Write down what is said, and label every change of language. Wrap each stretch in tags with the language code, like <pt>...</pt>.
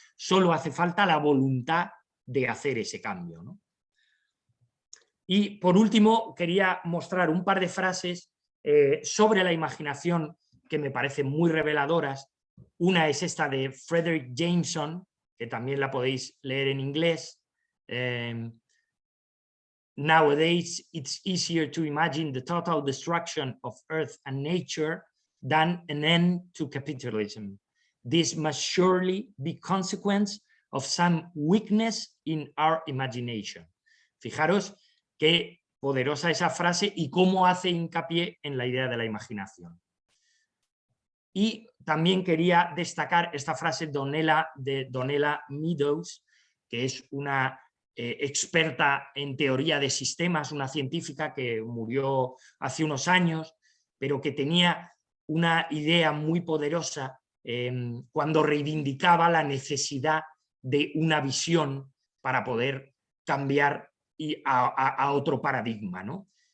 <es>Solo hace falta la voluntad de hacer ese cambio, ¿no? Y por último, quería mostrar un par de frases sobre la imaginación que me parecen muy reveladoras. Una es esta de Frederick Jameson, que también la podéis leer en inglés.</es> <en>Nowadays, it's easier to imagine the total destruction of Earth and nature than an end to capitalism. This must surely be consequence of some weakness in our imagination.</en> <es>Fijaros qué poderosa esa frase y cómo hace hincapié en la idea de la imaginación. Y también quería destacar esta frase de Donella Meadows, que es una experta en teoría de sistemas, una científica que murió hace unos años, pero que tenía una idea muy poderosa cuando reivindicaba la necesidad de una visión para poder cambiar a otro paradigma, ¿no?</es>